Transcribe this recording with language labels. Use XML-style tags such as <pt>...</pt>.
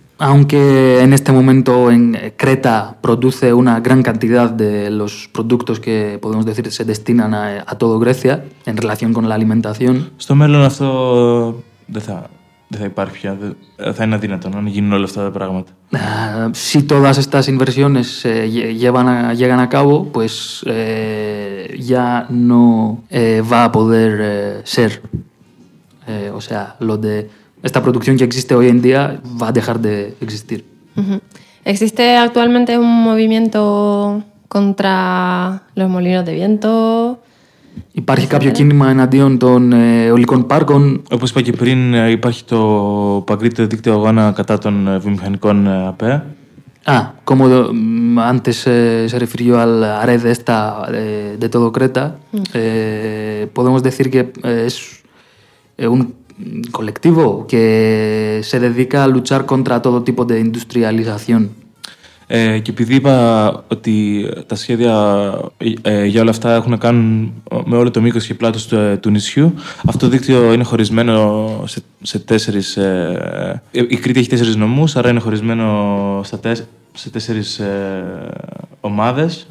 <es>aunque en este momento en Creta produce una gran cantidad de los productos que podemos decir se destinan a todo Grecia en relación con la alimentación.</es> <el>Στο μέλλον αυτό δεν θα υπάρχει πια, θα είναι αδύνατο να γίνουν όλα αυτά τα πράγματα.</el> <es>Si todas estas inversiones llegan a cabo, pues ya no va a poder ser. O sea, lo de esta producción que existe hoy en día va a dejar de existir. ¿Existe actualmente un movimiento contra los molinos de viento?</es> <el>Υπάρχει κάποιο κίνημα εναντίον των ολικών πάρκων. Όπως είπα και πριν, υπάρχει το παγκρίτιο δίκτυο αγώνα κατά των βιομηχανικών ΑΠΕ.</el> <es>Como antes se refirió al ARED esta de todo Creta, podemos decir que es un colectivo que se dedica a luchar contra todo tipo de industrialización.</es> <el>Και επειδή είπα ότι τα σχέδια για όλα αυτά έχουν να κάνουν με όλο το μήκος και πλάτος του νησιού, αυτό το δίκτυο είναι χωρισμένο σε τέσσερις... Η Κρήτη έχει τέσσερις νομούς, άρα είναι χωρισμένο σε τέσσερις ομάδες.</el>